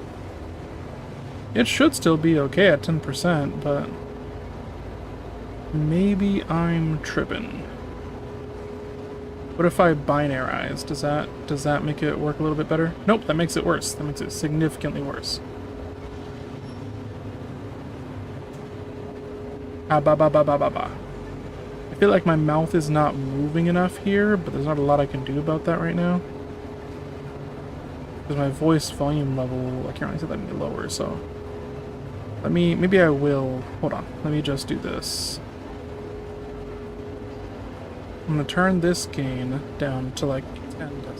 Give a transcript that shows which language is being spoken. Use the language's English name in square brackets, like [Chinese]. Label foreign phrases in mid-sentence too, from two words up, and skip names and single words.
[English] It should still be okay at 10%, but... maybe I'm tripping. What if I binarize? Does that make it work a little bit better? Nope, that makes it worse. That makes it significantly worse. Ah, ba ba ba ba ba ba. I feel like my mouth is not moving enough here, but there's not a lot I can do about that right now. Because my voice volume level, I can't really set that any lower, so... maybe I will... Hold on, let me just do this. I'm gonna turn this gain down to like 10 decibels.